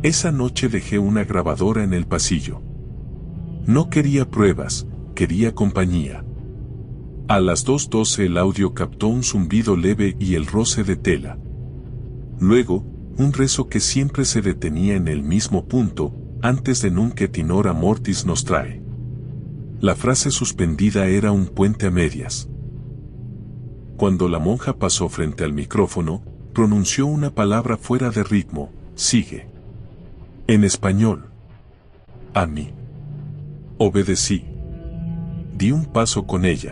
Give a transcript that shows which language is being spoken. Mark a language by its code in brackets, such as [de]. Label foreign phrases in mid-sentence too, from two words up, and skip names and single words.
[es] Esa noche dejé una grabadora en el pasillo. No quería pruebas, quería compañía. A las 2:12 el audio captó un zumbido leve y el roce de tela. Luego, un rezo que siempre se detenía en el mismo punto, antes de [la] Nunc et in hora mortis nostrae. [es] La frase suspendida era un puente a medias. Cuando la monja pasó frente al micrófono, pronunció una palabra fuera de ritmo: sigue. En español. A mí. Obedecí. Di un paso con ella.